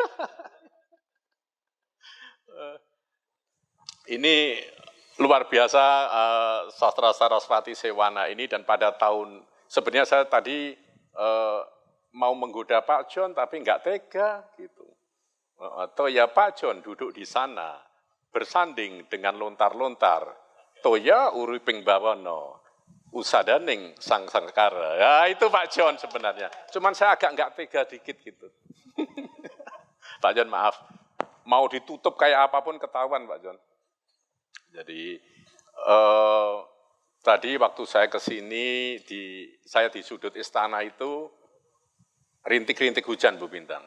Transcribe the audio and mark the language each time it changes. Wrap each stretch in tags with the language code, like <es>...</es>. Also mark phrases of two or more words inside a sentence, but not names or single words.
<id>Ini luar biasa Sastra Saraswati Sewana ini, dan pada tahun, sebenarnya saya tadi mau menggoda Pak John tapi nggak tega gitu. Atau ya Pak John duduk di sana bersanding dengan lontar-lontar.</id> <ban>Toya uriping bawono, usadaning sang sangkara.</ban> <id>Ya itu Pak John sebenarnya. Cuman saya agak nggak tega dikit gitu. Pak John maaf, mau ditutup kayak apapun ketahuan Pak John. Jadi tadi waktu saya ke sini, saya di sudut istana itu rintik-rintik hujan Bu Bintang.</id>